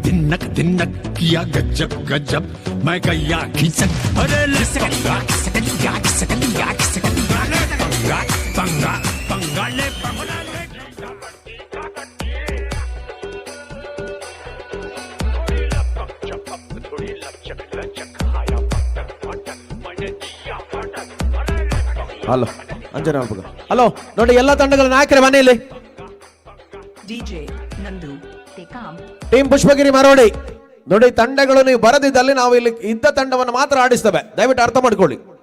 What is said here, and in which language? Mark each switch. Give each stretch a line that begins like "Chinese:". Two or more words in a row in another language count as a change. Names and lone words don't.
Hindi: नक दिन नक किया गजब गजब मैं गया खिसक अरे ले पंगा खिसकलिया खिसकलिया खिसकलिया ले पंगा पंगा पंगा ले पंगा ले
Kannada: ಹಲೋ ಅಂಜನ ಹಲೋ ನೋಡಿ ಎಲ್ಲ ತಂಡಗಳ ನಾಯಕರೇ ಮನೆಯಲ್ಲಿ ಟೀಮ್ ಪುಷ್ಪಗಿರಿ ಮರೋಡಿ ನೋಡಿ ತಂಡಗಳು ನೀವು ಬರದಿದ್ದಲ್ಲಿ ನಾವು ಇಲ್ಲಿ ಇದ್ದ ತಂಡವನ್ನು ಮಾತ್ರ ಆಡಿಸ್ತೇವೆ, ದಯವಿಟ್ಟು ಅರ್ಥ ಮಾಡ್ಕೊಳ್ಳಿ.